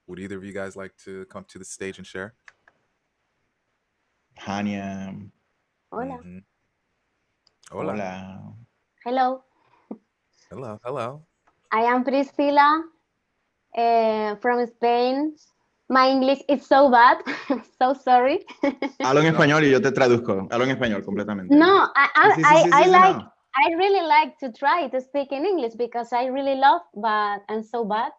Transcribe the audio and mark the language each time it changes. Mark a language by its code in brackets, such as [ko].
[en] Would either of you guys like to come to the stage and share? Hania. [es] Hola. Hola. Hola. [en] Hello. Hello. Hello. I am Priscila from Spain. My English is so bad. So sorry. [es] Hablo en español y yo te traduzco. Hablo en español completamente. No, Sí, [en] I really like to try to speak in English because I really love, but I'm so bad.